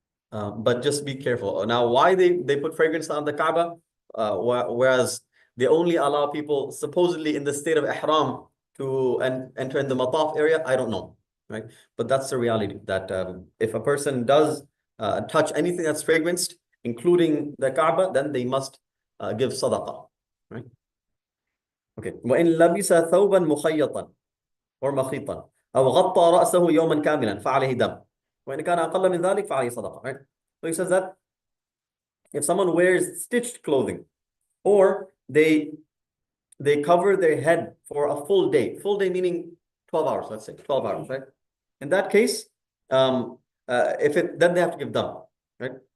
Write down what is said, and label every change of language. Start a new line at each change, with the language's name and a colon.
English: But just be careful. Now, why they put fragrance on the Kaaba, whereas they only allow people supposedly in the state of Ihram to enter in the Mataf area, I don't know, right? But that's the reality, that if a person does touch anything that's fragranced, including the Kaaba, then they must give sadaqah, right? Okay.
Arabic: وَإِن لَبِسَ ثَوْبًا مُخَيَّطًا
English: or
Arabic: مخيطا أو غطى رأسه يوما كاملا فعليه دم وإن كان أقل من ذلك فعليه صدقة,
English: right? So he says that if someone wears stitched clothing or they cover their head for a full day meaning 12 hours, let's say 12 hours, right? In that case, then they have to give dam, right?